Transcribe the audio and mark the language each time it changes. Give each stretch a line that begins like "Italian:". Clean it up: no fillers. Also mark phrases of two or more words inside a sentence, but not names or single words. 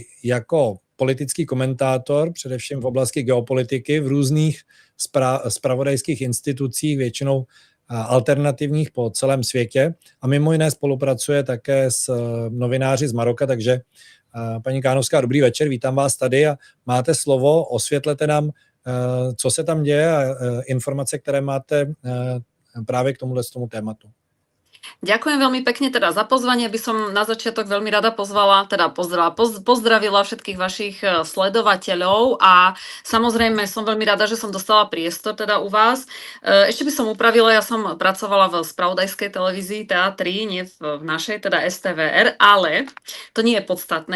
Czech: jako politický komentátor, především v oblasti geopolitiky, v různých zpravodajských institucích, většinou alternativních po celém světě a mimo jiné spolupracuje také s novináři z Maroka, takže paní Gánovská, dobrý večer, vítám vás tady a máte slovo, osvětlete nám, co se tam děje a informace, které máte právě k tomu tématu.
Slovak: Ďakujem veľmi pekne teda za pozvanie, by som na začiatok veľmi rada pozdravila všetkých vašich sledovateľov a samozrejme som veľmi rada, že som dostala priestor teda u vás. Ešte by som upravila, ja som pracovala v spravodajskej televízii TA3, nie v našej, teda STVR, ale to nie je podstatné.